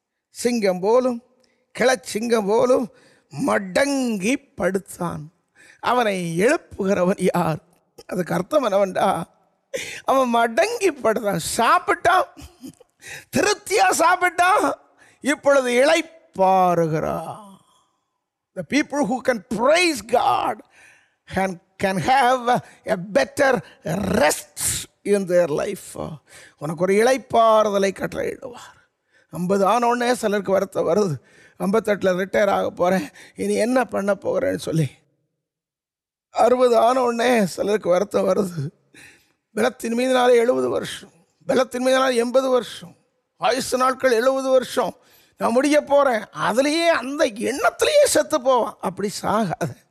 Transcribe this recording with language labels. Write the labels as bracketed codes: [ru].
[ta] சிங்கம் போலும் கிளச்சிங்கம் போலும் மடங்கி படுத்தான். அவனை எழுப்புகிறவன் யார்? அதுக்கு அர்த்தம் என்னவென்றா, அவன் மடங்கி படுத்தான். சாப்பிட்டான், திருப்தியா சாப்பிட்டான், இப்பொழுது இளைப்பாறுகிறான். [en] The people who can praise God can have a better rest in their life. [ta] உனக்கு ஒரு இளைப்பாறுதலை கட்டளையிடுவார். 50 ஆனோடனே சிலருக்கு வருத்தம் வருது, 58 ரிட்டையர் ஆக போகிறேன், இனி என்ன பண்ண போகிறேன்னு சொல்லி. 60 ஆனோடனே சிலருக்கு வருத்தம் வருது, பலத்தின் மீதினாலே 70 வருஷம், பலத்தின் மீதினாலே 80 வருஷம், ஆயுசு நாட்கள் 70 வருஷம், நான் முடிய போகிறேன், அதுலேயே அந்த எண்ணத்திலேயே செத்து போவான். அப்படி சாகாத.